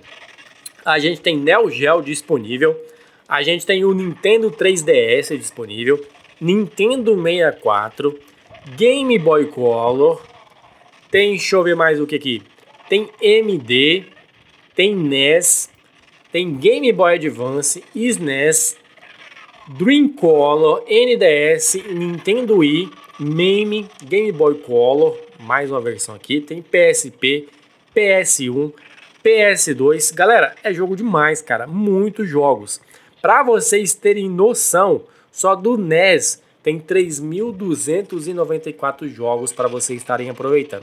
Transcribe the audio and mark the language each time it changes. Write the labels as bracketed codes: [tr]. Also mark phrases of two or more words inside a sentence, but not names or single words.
[pt] A gente tem Neo Geo disponível, a gente tem o Nintendo 3DS disponível, Nintendo 64, Game Boy Color, tem, deixa eu ver mais o que aqui, tem MD, tem NES, tem Game Boy Advance, SNES, Dreamcolor, NDS, Nintendo Wii, MAME, Game Boy Color, mais uma versão aqui, tem PSP, PS1, PS2, galera, é jogo demais, cara, muitos jogos. Para vocês terem noção, só do NES tem 3.294 jogos para vocês estarem aproveitando.